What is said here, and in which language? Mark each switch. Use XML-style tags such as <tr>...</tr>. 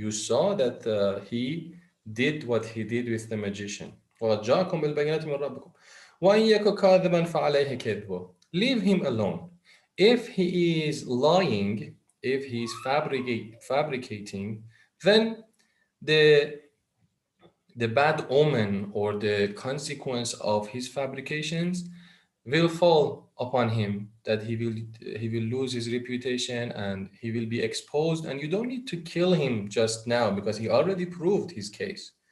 <en>You saw that he did what he did with the magician.</en> <ar>وقد جاءكم بالبينات من ربكم وإن يك كاذبا فعليه كذبه.</ar> <en>Leave him alone. If he is lying, if he is fabricating, then the bad omen or the consequence of his fabrications will fall upon him, that he will lose his reputation and he will be exposed, and you don't need to kill him just now because he already proved his case.</en>